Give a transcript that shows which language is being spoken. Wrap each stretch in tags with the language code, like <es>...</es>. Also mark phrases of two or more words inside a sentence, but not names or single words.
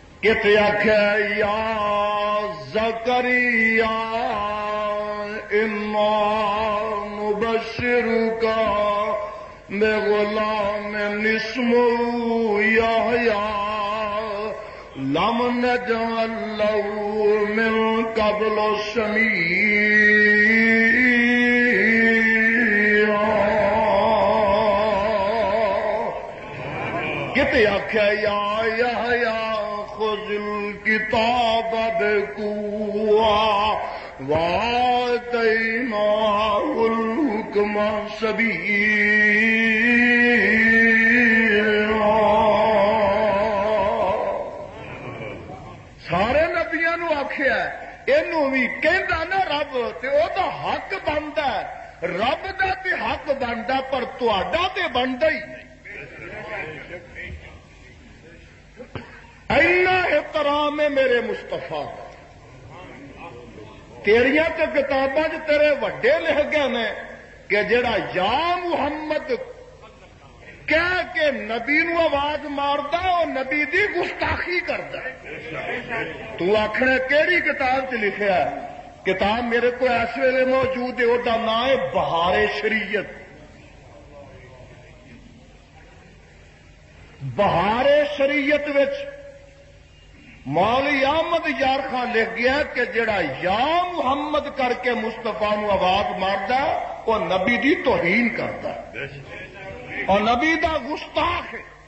<pa>کتے آکھے</pa> <ar>یا زکریا انا نبشرک بغلام اسمہ یحییٰ لم نجعل لہ من قبل سمیعا</ar> <pa>کتے آکھے</pa> <ar>یا یحییٰ خذ الکتاب بقوة وآتیناہ الحکم صبیًّا</ar> <pa>سارے نبیاں نو آکھیا اینو بھی کہندا نا رب تے او دا حق بندا ہے رب دا تے حق بندا پر تہاڈا تے بندا ہی نہیں اینا احترام ہے میرے مصطفیٰ تیریاں تے کتاباں چ تیرے وڈے لکھ گئے نے کہ جڑا یا محمد کہہ کے نبی نو آواز ماردا او نبی دی گستاخی کردا تو آکھنے کیڑی کتاب چ لکھیا ہے کتاب میرے کو اس ویلے موجود ہے او دا نام ہے بہار شریعت بہار شریعت وچ مولوی احمد یار خان لکھ گیا کہ جڑا یا محمد کر کے مصطفیٰ نو آواز ماردا وہ نبی دی توہین کردا اور نبی دا گستاخ ہے</pa>